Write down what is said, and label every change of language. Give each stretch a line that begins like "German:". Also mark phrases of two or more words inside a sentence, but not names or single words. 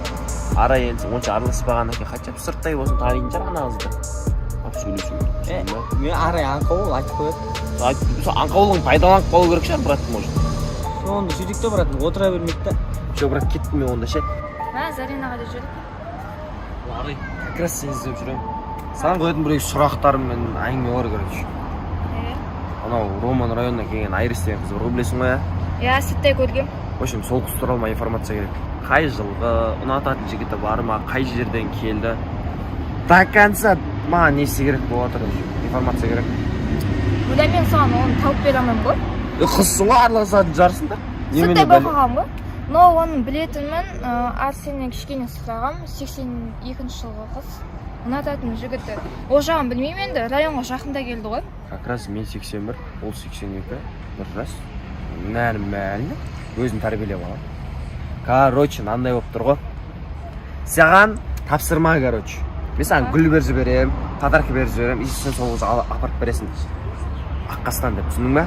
Kazakh: Арай енді онша араласпаған екен,
Russian: хотя бы
Kazakh: сырттай болсын танитын шығар ана қызды. Сөйлесу. Мен арай аңқаулық айтып қояды. Аңқаулығын пайдаланып қалу керек шығар, брат, может. Сонда сөйтік те, брат, отыра бермейді да. Жоқ, брат, кеттім мен онда ше. Заринаға да жүрдік. Арай,
Russian: как раз
Kazakh: сені іздеп жүремін. Саған қоятын бір сұрақтарым мен әңгіме бар, короче. Анау Роман районына келген Айрис деген қыз бар ғой, білесің ғой, Иә, сүттай көргем.
Russian: В общем,
Kazakh: сол қыз туралы информация керек. Қай жылғы, ұнататын жігіті бар ма, қай жерден келді.
Russian: До конца
Kazakh: маған несі керек болады, информация керек. Одан мен саған оны тауып бере алмаймын ғой. Қызсың ғой, араласатын жарсың да. Сырттай байқағам ғой. Но оны білетінмін, Арсеннен кішкене сұрағам, 82-ші жылғы қыз. Ұнататын жігіті. Ол жағын білмеймін енді, районға жақында келді ғой.
Russian: Как раз
Kazakh: мен 81, ол 82, бір жас. Нормально. Өзін тәрбиелеп алам. Короче, мынандай болып тұр ғой. Саған тапсырма, короче. Мен саған гүл беріп жіберем, подарка беріп жіберем, и сен сол қызды апарып бересің. Аққастан деп, түсіндің бе?